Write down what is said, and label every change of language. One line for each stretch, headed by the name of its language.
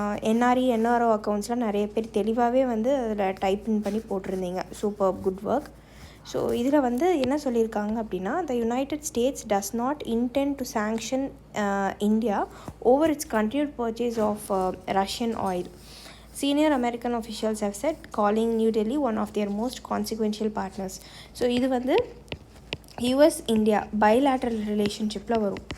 Tamil: NRO அக்கௌண்ட்ஸ்லாம் நிறைய பேர் தெளிவாகவே வந்து அதில் டைப்பின் பண்ணி போட்டிருந்தீங்க. Super, good work. ஸோ இதில் வந்து என்ன சொல்லியிருக்காங்க அப்படின்னா,
English: The united states does not intend to sanction India over its continued purchase of Russian oil. Senior American officials have said, calling New Delhi one of their most consequential partners.
Tamil: So இது வந்து US India bilateral ரிலேஷன்ஷிப்பில் வரும்.